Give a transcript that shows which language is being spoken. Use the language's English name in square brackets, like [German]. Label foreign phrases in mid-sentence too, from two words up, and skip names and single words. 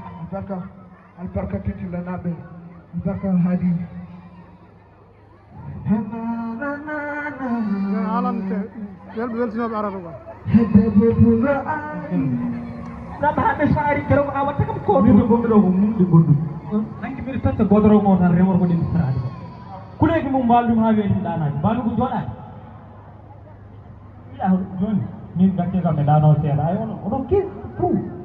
[Fula] Albarka, albarka titi lanaɓe, albarka hadi. Alam te, welɓe weltinoɓe arata ko. Hedde bobuga ani. Nam haɓe saari keroog a watta kam ko. Min ɗo gonɗo ɗo ko mum ɗi gonɗo. Nanki mbiɗa tan so godoro ngo tan remor ko ɗen saraade ko. Kuleeki mum mbaalɗum haa weeti ɗaanaaki. Mbaalɗum ko jooɗaaki. Wiya joni, min gakke kam mi ɗaanoo seeɗa. Ay, onon, onon ke-, fuu.